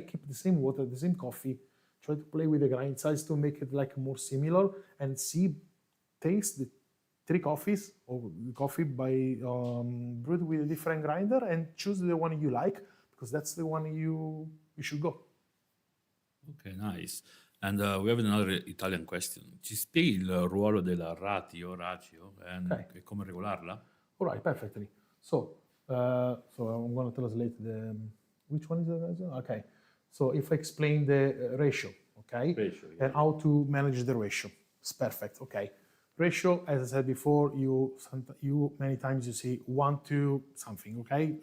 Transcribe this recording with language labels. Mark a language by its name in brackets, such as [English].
[English] Keep the same water, the same coffee, try to play with the grind size to make it like more similar and taste the 3 coffees or coffee by brewed with a different grinder and choose the one you like because that's the one you should go. Ok, nice. And we have another Italian question. [Italian] Ci spieghi il ruolo della ratio e come regolarla? [English] All right, perfectly. So I'm going to translate which one is the ratio? Okay. So if I explain the ratio, okay? Ratio, yeah. And how to manage the ratio. It's perfect, okay. Ratio, as I said before, you many times you see 1 to something, okay?